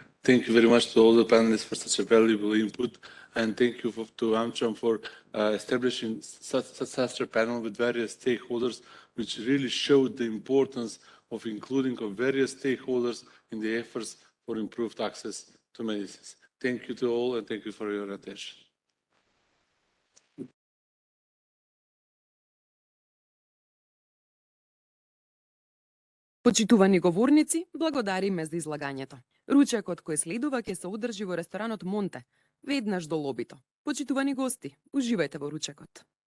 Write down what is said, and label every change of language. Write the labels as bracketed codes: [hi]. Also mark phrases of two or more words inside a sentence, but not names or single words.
[en] Thank you very much to all the panelists for such a valuable input. And thank you to AmCham for establishing such a panel with various stakeholders, which really showed the importance of including of various stakeholders in the efforts for improved access to medicines. Thank you to all, and thank you for your attention. [mk] Почитувани говорници, благодариме за излагањето. Ручекот кој следува ќе се одржи во ресторанот Монте, веднаш до лобито. Почитувани гости, уживајте во ручекот.